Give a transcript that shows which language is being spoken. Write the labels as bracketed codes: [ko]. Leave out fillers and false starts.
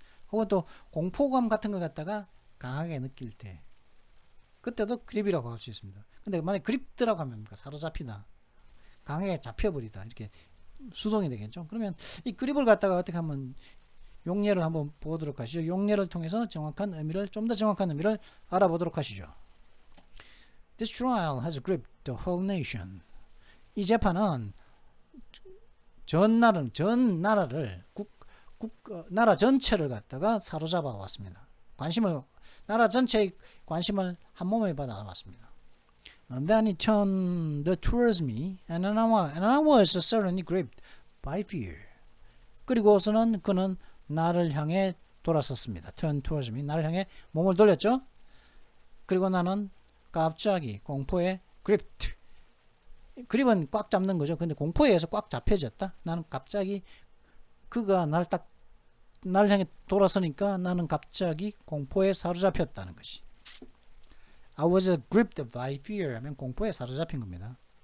[ko] 혹은 또 공포감 같은 걸 갖다가 강하게 느낄 때 그때도 그립이라고 할 수 있습니다. 근데 만약 그립더라고 하면 사로잡히다 강하게 잡혀버리다 이렇게 수동이 되겠죠. 그러면 이 그립을 갖다가 어떻게 하면 용례를 한번 보도록 하시죠. 용례를 통해서 정확한 의미를 좀 더 정확한 의미를 알아보도록 하시죠. [en] This trial has gripped the whole nation. [ko] 이 재판은 전 나라를 나라 전체를 갖다가 사로잡아 왔습니다. 나라 전체의 관심을 한 몸에 받아 왔습니다. [en] And then he turned towards me, and I was suddenly gripped by fear. [ko] 그리고서는 그는 나를 향해 돌아섰습니다. [en] Turn towards me, [ko] 나를 향해 몸을 돌렸죠. 그리고 나는 갑자기 공포에 gripped. 그립은 꽉 잡는 거죠. 근데 공포에 의해서 꽉 잡혀졌다. 나는 갑자기 그가 나를 향해 돌아서니까 나는 갑자기 공포에 사로잡혔다는 것이. [en] I was gripped by fear [ko] 하면 공포에 사로잡힌 겁니다.